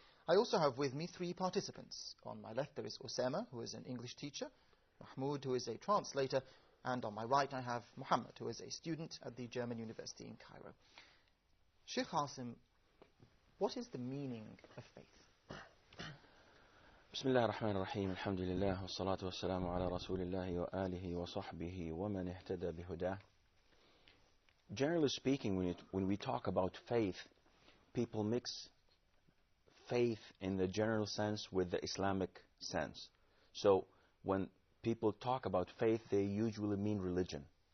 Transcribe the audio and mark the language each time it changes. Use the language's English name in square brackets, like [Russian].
[English] I also have with me three participants. On my left there is Usama, who is an English teacher, Mahmoud, who is a translator, and on my right I have Muhammad, who is a student at the German University in Cairo. Shaykh Asim, what is the meaning of faith? [Arabic] بسم الله الرحمن الرحيم الحمد لله والصلاة والسلام على رسول الله وآله وصحبه ومن اهتدى بهداه. [English] Generally speaking, when we talk about faith, people mix faith in the general sense with the Islamic sense. So when people talk about faith, they usually mean religion.